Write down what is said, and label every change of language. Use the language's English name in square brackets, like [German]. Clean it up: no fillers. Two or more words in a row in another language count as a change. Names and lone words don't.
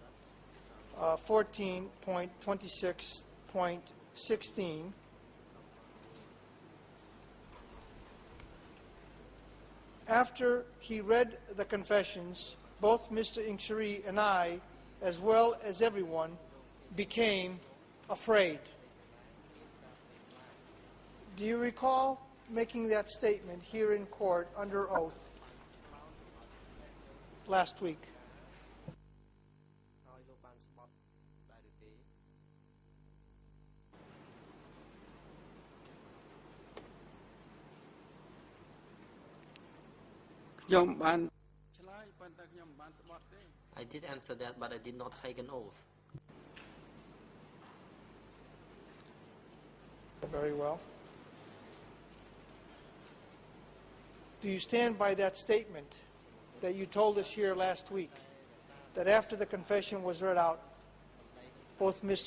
[English] 14.26.16, after he read the confessions, both Mr. Ingshiri and I, as well as everyone, became afraid. Do you recall making that statement here in court under oath last week? [Khmer] ហើយលោកបានស្បត់ដែរឬទេ ខ្ញុំបានឆ្លើយប៉ុន្តែខ្ញុំមិនបានស្បត់ទេ [English] I did answer that, but I did not take an oath. Very well. Do you stand by that statement that you told us here last week, that after the confession was read out, both Mr.